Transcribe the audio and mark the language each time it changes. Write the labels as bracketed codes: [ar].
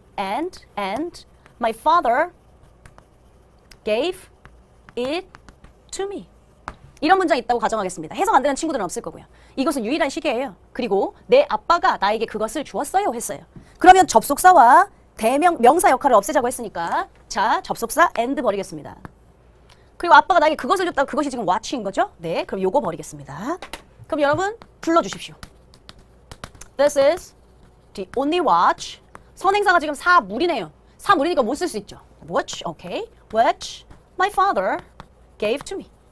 [en] And my father gave it to me. [ko] 이런 문장이 있다고 가정하겠습니다. 해석 안 되는 친구들은 없을 거고요. 이것은 유일한 시계예요. 그리고 내 아빠가 나에게 그것을 주었어요 했어요. 그러면 접속사와 명사 역할을 없애자고 했으니까 자, 접속사 and 버리겠습니다. 그리고 아빠가 나에게 그것을 줬다고 그것이 지금 watch인 거죠? 네, 그럼 요거 버리겠습니다. 그럼 여러분 불러주십시오. [en] This is the only watch. [ko] 선행사가 지금 사물이네요. 사물이니까 못 쓸 수 있죠. [en] Which, okay. Which my father gave to me.